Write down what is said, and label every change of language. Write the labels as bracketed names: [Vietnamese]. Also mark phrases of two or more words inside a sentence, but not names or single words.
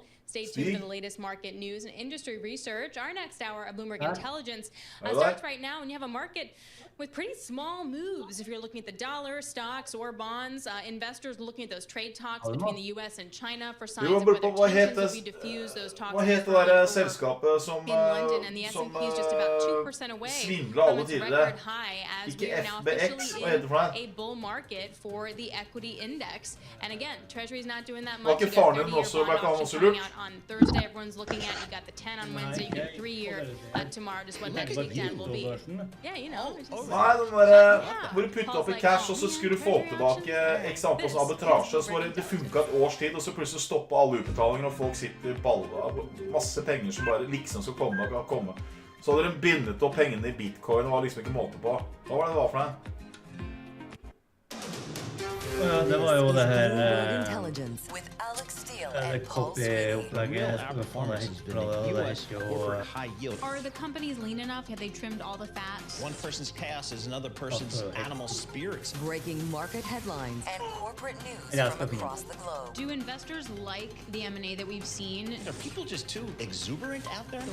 [English] Stay tuned for the latest market news and industry research. Our next hour of Bloomberg Intelligence starts right now, and you have a market with pretty small moves. If you're looking at the dollar, stocks, or bonds, investors looking at those trade talks between the U.S. and China for signs of whether tensions will be diffused. Those talks [Norwegian] Hva heter det der selskapet som [English] just about 2% away [Norwegian] svindla alle tidligere? Ikke FBX, hva heter det for [English] a bull market for the equity index. And again, Treasury's not doing that [Norwegian] Var [English] much. [Norwegian] ikke faren din også, ble ikke han også lurt? [English] On Thursday, everyone's looking at. You got the 10 on Wednesday, you got 3-year tomorrow. Just what next week 10 will be. Yeah, [Norwegian] Nei, den der hvor du puttet opp i cash, og så skulle du få tilbake x antall arbitrasje, så det funket et års tid, og så plutselig stoppet alle utbetalinger, og folk sitter i baller, masse penger som bare liksom skal komme. Så hadde de bindet opp pengene i bitcoin, og var liksom ikke måte på. Hva var det for deg? Ja, det var jo det her det copy-opplegget som faen helt bra. [English] Are the companies lean enough? Have they trimmed all the fat? One person's chaos is another person's animal spirits. Breaking market headlines and corporate news from across the globe. Do investors like the M&A that we've seen? Are people just too exuberant out there?